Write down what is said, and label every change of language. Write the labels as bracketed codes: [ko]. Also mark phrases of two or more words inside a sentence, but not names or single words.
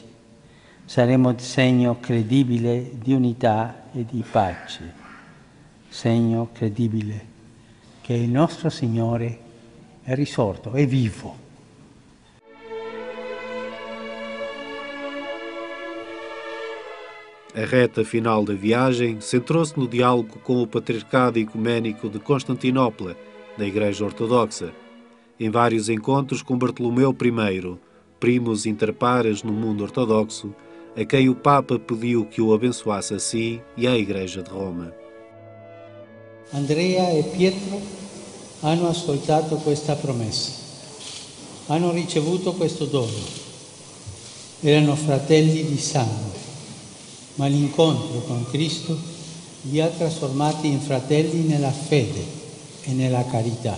[it] Saremo segno credibile di unità e di pace, segno credibile che il nostro Signore è risorto, è vivo. [pt] A reta final da viagem centrou-se no diálogo com o Patriarcado Ecuménico de Constantinopla, da Igreja Ortodoxa, em vários encontros com Bartolomeu I, [la] primus inter pares [pt] no mundo ortodoxo, a quem o Papa pediu que o abençoasse a si e à Igreja de Roma. [it] Andrea e Pietro hanno ascoltato questa promessa. hanno ricevuto questo dono. Erano fratelli di sangue, ma l'incontro con Cristo li ha trasformati in fratelli nella fede e nella carità.